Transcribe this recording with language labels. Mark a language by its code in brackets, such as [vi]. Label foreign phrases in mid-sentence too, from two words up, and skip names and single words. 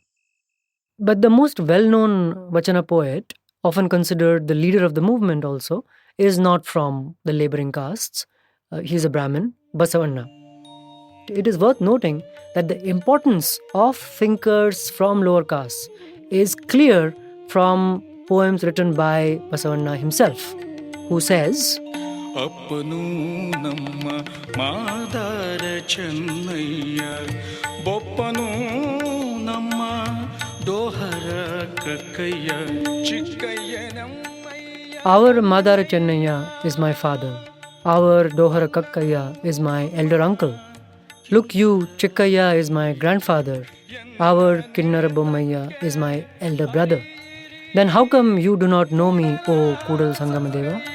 [en] But the most well-known Vachana poet, often considered the leader of the movement also, is not from the laboring castes. He's a Brahmin, Basavanna. It is worth noting that the importance of thinkers from lower castes is clear from poems written by Basavanna himself, who says, [kn] ಅಪ್ಪನೂ ನಮ್ಮ ಮಾದಾರ ಚೆನ್ನಯ್ಯ ಬೊಪ್ಪನೂ ನಮ್ಮ ಡೋಹರ ಕಕ್ಕಯ್ಯ ಚಿಕ್ಕಯ್ಯನಮ್ಮಯ್ಯ. [en] Our Madara Chennaya is my father. Our Dohara Kakkaya is my elder uncle. Look you, Chikkaya is my grandfather. Our Kinnara Bommaya is my elder brother. Then how come you do not know me, O Kudal Sangamadeva?